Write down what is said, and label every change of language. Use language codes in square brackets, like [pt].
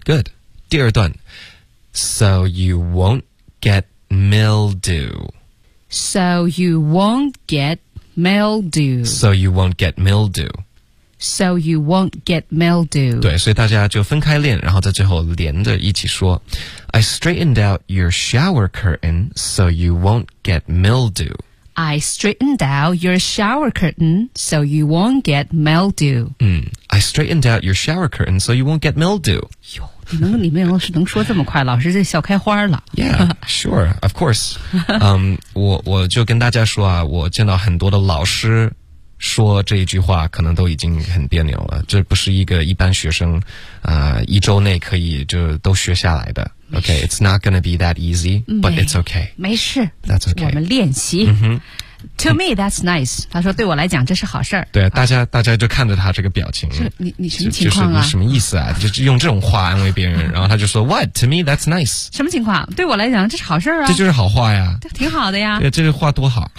[en] Good. [zh] 第二段 [en] So you won't get mildew. So you won't get mildew. So you won't get mildew. So you won't get mildew. [zh] 对，所以大家就分开练，然后在最后连着一起说。 [en] I straightened out your shower curtain so you won't get mildew. I straightened out your shower curtain so you won't get mildew. 嗯 ，I straightened out your shower curtain so you won't get mildew. [zh] 哟，你们老师能说这么快，老师就笑开花了。 [en] Yeah, sure, of course. [zh] 我就跟大家说啊，我见到很多的老师。说这一句话可能都已经很别扭了，这不是一个一般学生，一周内可以就都学下来的。 [en] Okay, it's not gonna be that easy, but it's okay. [zh] 没事 [en] ，That's okay. [zh] 我们练习。 [en] To me, that's nice. [zh] 他说对我来讲这是好事儿。对，大家就看着他这个表情。你什么情况啊？就是、你什么意思啊？就用这种话安慰别人，然后他就说 [en] What? To me, that's nice. [zh] 什么情况？对我来讲这是好事儿啊。这就是好话呀。挺好的呀。对，这个话多好。